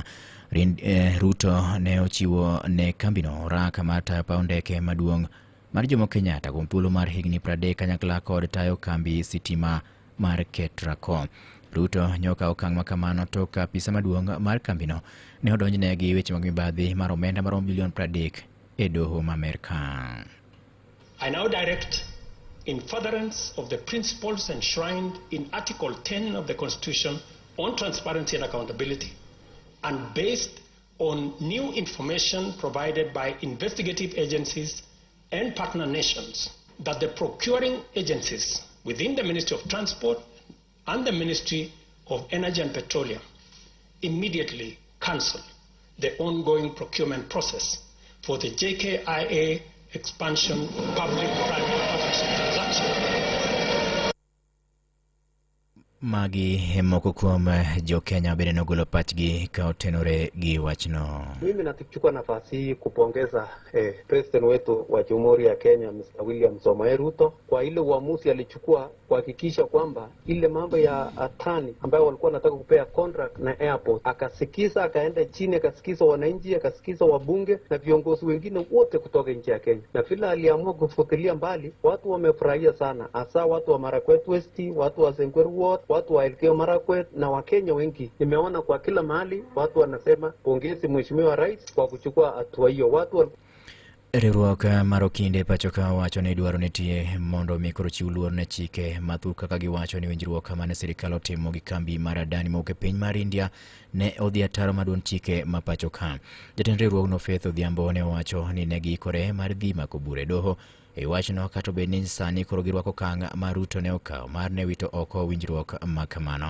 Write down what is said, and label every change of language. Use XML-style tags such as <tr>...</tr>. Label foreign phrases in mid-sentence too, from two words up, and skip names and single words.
<luo>Ruto ne ochiwo ne kambino raka mar tayo paw ndeke maduong' mar Jomo Kenyatta kuom thuolo mar higni 30 kanyakla kod tayo kambi sitima mar Ketraco. Ruto nyoka okang' makamano tok ka apisa maduong' mar kambino ne odonjne gi weche mag mibadhi mar omenda maromo bilion 30 e doho ma Amerka.</luo> <en>I now direct, in furtherance of the principles enshrined in Article 10 of the Constitution on transparency and accountability, and based on new information provided by investigative agencies and partner nations, that the procuring agencies within the Ministry of Transport and the Ministry of Energy and Petroleum immediately cancel the ongoing procurement process for the JKIA expansion public-private partnership transaction.</en> <luo>Magi moko kuom jo Kenya bende nogolo pachgi ka otenore gi wachno.</luo> <sw>Mimi nachukua nafasi hii kupongeza president wetu wa Jamhuri ya Kenya Mr. William Samoei Ruto kwa ile uamuzi alichukua kuhakikisha kwamba ile mambo ya Adani ambayo walikuwa wanataka kupea contract na airport, akasikiza, akaenda chini, akasikiza wananchi, akasikiza wabunge na viongozi wengine wote kutoka nchi ya Kenya, na vile aliamua kufutilia mbali, watu wamefurahia sana, hasa watu wa Marakwet West, watu wa Sengweru Ward, watu wa Elgeyo Marakwet na Wakenya wengi. Nimeona kwa kila mahali watu wanasema pongezi Mheshimiwa Rais kwa kuchukua hatua hiyo. Watu</sw> <luo>Riwruok mar okinde pachoka wacho ni dwaro nitie mondo mikoro chiw luor ne chike mathoth kaka giwacho ni winjruok mane sirikal otimo gi kambi mar Adani mawuok e piny mar India ne odhi ataro maduong' chike ma pachoka. Jatend riwruogno Faith Odhiambo ne owacho ni ne giikore mar dhi mako bura e doho e wachno, kata obedo ni sani koro girwako kang' ma Ruto ne okawo mar ne wito oko winjruok ma kamano.</luo>